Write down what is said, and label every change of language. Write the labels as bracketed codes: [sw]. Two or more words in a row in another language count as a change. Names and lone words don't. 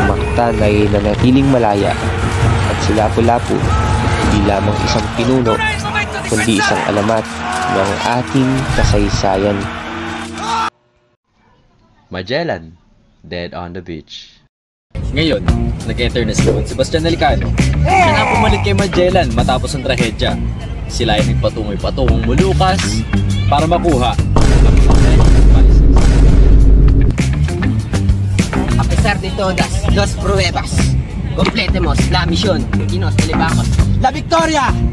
[tl] Mactan ay nanatiling malaya at si Lapu-Lapu hindi lamang isang pinuno, kundi isang alamat ng ating kasaysayan. [en] Magellan, dead on the beach. [tl] Ngayon, nag-enter na si Don Sebastian Elcano. Siya na pumalit kay Magellan matapos ang trahedya. Sila ay nagpatungoy patungong Molucas para makuha ang [es] A pesar de todas las pruebas, completemos la misión y nos elevamos. ¡La victoria!